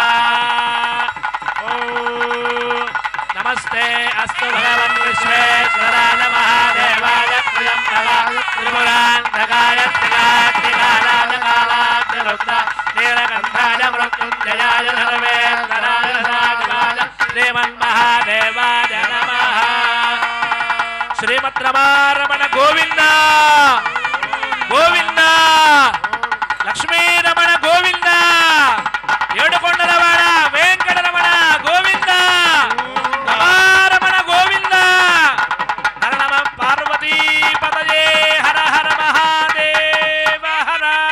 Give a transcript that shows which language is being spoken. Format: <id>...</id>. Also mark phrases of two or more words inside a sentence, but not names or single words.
<sa>नमस्ते अस्तु भगवन् विश्वेश्वराय महादेवाय त्र्यम्बकाय त्रिपुरान्तकाय त्रिकालाय रुद्र नीलकण्ठाय मृत्युञ्जयाय सर्वेश्वराय साधिकाय श्रीमन्महादेवाय नमः। శ్రీమద్రమారమణ గోవింద గోవింద లక్ష్మీరమణ గోవింద ఏడుకొండలవాడ వెంకటరమణ గోవింద రమారమణ గోవింద హర నమ పార్వతీ పతయే హర హర మహాదేవ హర</sa>